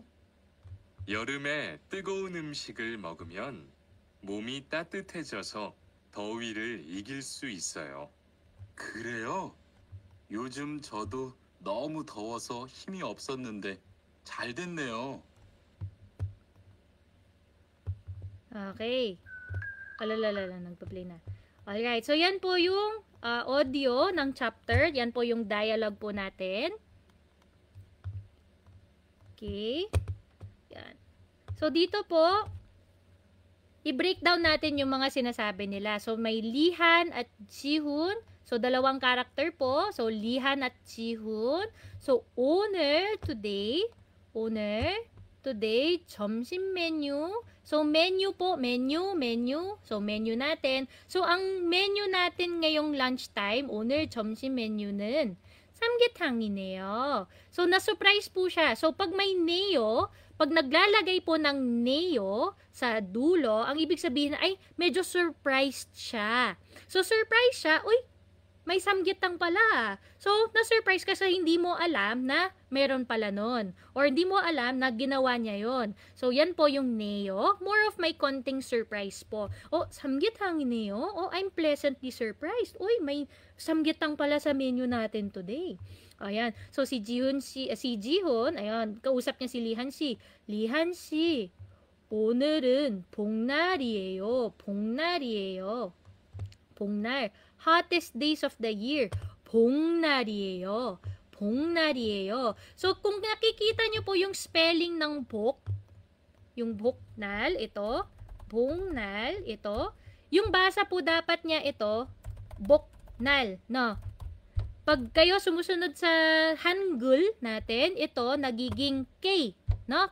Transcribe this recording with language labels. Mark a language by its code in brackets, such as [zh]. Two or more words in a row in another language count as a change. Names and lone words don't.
[ko] 여름에 뜨거운 음식을 먹으면 몸이 따뜻해져서 더위를 이길 수 있어요. 그래요? 요즘 저도 너무 더워서 힘이 없었는데 잘 됐네요. [tl] Okay. Alalala, nagpa-play na. Alright, so yan po yung audio ng chapter. Yan po yung dialogue po natin. Okay. Yan. So dito po, i-breakdown natin yung mga sinasabi nila. So may Lihan at Jihoon. So dalawang character po. So Lihan at Jihoon. So 오늘, today, [ko] 점심 메뉴. [tl] So, menu po, menu. So, menu natin. So, ang menu natin ngayong lunchtime, [ko] 오늘 점심 메뉴는 삼계탕이네요. [tl] So, na-surprise po siya. So, pag may neo, pag naglalagay po ng neo sa dulo, ang ibig sabihin ay medyo surprised siya. So, surprise siya, uy, may samgyetang pala. So, na-surprise ka sa hindi mo alam na meron pala nun. Or hindi mo alam na ginawa niya yon. So, yan po yung neo. [en] More of [tl] may konting surprise po. Oh, samgyetang neo? [en] Oh, I'm pleasantly surprised. [tl] Uy, may samgyetang pala sa menu natin today. Ayan. So, si Jihoon, ayan, kausap niya si Lihan Si. Lihan Si, [ko] 오늘은 복날이에요. 복날. [en] Hottest days of the year. [ko] 복날이에요. [tl] So, kung nakikita nyo po yung spelling ng bok, yung boknal, ito, bongnal, ito, yung basa po dapat niya ito, boknal, no? Pag kayo sumusunod sa Hangul natin, ito nagiging K, no?